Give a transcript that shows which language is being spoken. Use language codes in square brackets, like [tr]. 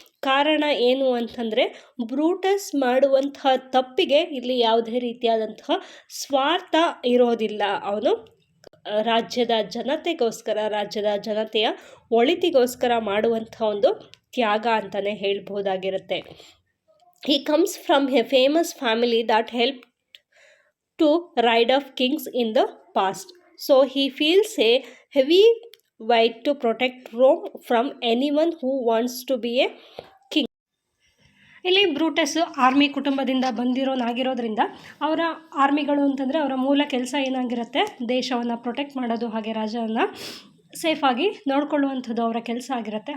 [kn] ಕಾರಣ ಏನು ಅಂತಂದರೆ ಬ್ರೂಟಸ್ ಮಾಡುವಂತಹ ತಪ್ಪಿಗೆ ಇಲ್ಲಿ ಯಾವುದೇ ರೀತಿಯಾದಂತಹ ಸ್ವಾರ್ಥ ಇರೋದಿಲ್ಲ. ಅವನು ರಾಜ್ಯದ ಜನತೆಗೋಸ್ಕರ, ರಾಜ್ಯದ ಜನತೆಯ ಒಳಿತಿಗೋಸ್ಕರ ಮಾಡುವಂಥ ಒಂದು ತ್ಯಾಗ ಅಂತಲೇ ಹೇಳ್ಬೋದಾಗಿರುತ್ತೆ. [en] He comes from a famous family that helped to ride off kings in the past. So he feels a heavy weight to protect Rome from anyone who wants to be a king. [kn] ಇಲ್ಲಿ Brutus army ಕುಟುಂಬದಿಂದ ಬಂದಿರೋನಾಗಿರೋದ್ರಿಂದ ಅವರ ಆರ್ಮಿಗಳು ಅಂತಂದರೆ ಅವರ ಮೂಲ ಕೆಲಸ ಏನಾಗಿರುತ್ತೆ, ದೇಶವನ್ನು protect ಮಾಡೋದು, ಹಾಗೆ ರಾಜವನ್ನು ಸೇಫಾಗಿ ನೋಡ್ಕೊಳ್ಳುವಂಥದ್ದು ಅವರ ಕೆಲಸ ಆಗಿರುತ್ತೆ.